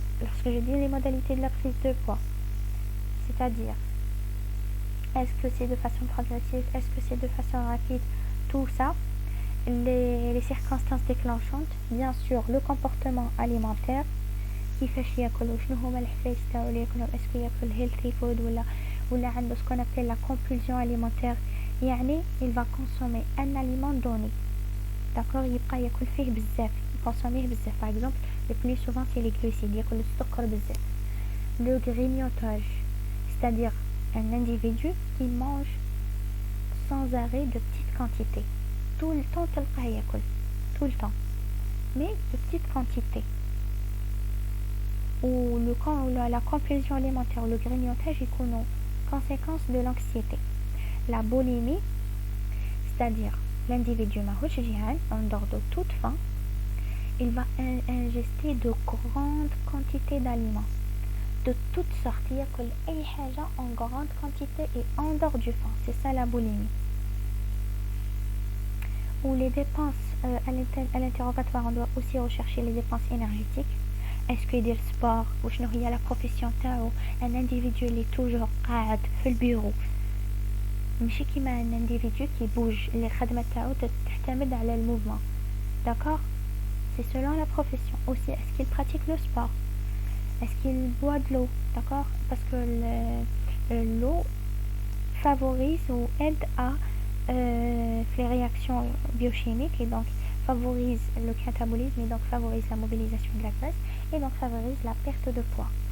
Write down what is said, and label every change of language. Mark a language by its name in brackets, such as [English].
[French] Lorsque je dis les modalités de la prise de poids, c'est-à-dire est-ce que c'est de façon progressive, est-ce que c'est de façon rapide, tout ça, les circonstances déclenchantes, bien sûr le comportement alimentaire, [Arabic] كيفاش ياكلوا شنو هما الحوايج تاعو اللي ياكلهم, [French] est-ce qu'il ياكل healthy food [Arabic] ولا عنده [French] ce qu'on appelle la compulsion alimentaire, يعني il va consommer un aliment donné. [Arabic] D'accord, يبقى ياكل فيه بزاف, consommer بزاف. [French] Par exemple, le plus souvent c'est les glucides, [Arabic] ياكل السكر بزاف. [French] Le grignotage, c'est-à-dire un individu qui mange sans arrêt de petites quantités. Tout le temps [Arabic] تلقاه ياكل, [French] tout le temps, mais de petites quantités. Ou la compulsion alimentaire, le grignotage est une conséquence de l'anxiété. La boulimie, c'est-à-dire l'individu [Arabic] ماهوش جيعان, [French] en dehors de toute faim, il va ingester de grandes quantités d'aliments de toutes sortes. [Arabic] ياكل أي حاجة [French] en grande quantité et en dehors du faim. C'est ça la boulimie. Ou les dépenses à l'interrogatoire, on doit aussi rechercher les dépenses énergétiques. Est-ce qu'il y a le sport ou [Arabic] شنو هي [French] la profession تاعو. Un individu il est toujours [Arabic] قاعد في البيرو, ماشي كيما [French] un individu qui bouge, [Arabic] اللي الخدمة تاعو تعتمد على الموفمون. [French] D'accord, c'est selon la profession. Aussi, est-ce qu'il pratique le sport, est-ce qu'il boit de l'eau. D'accord, parce que l'eau favorise ou aide à les réactions biochimiques et donc favorise le catabolisme et donc favorise la mobilisation de la graisse et donc favorise la perte de poids.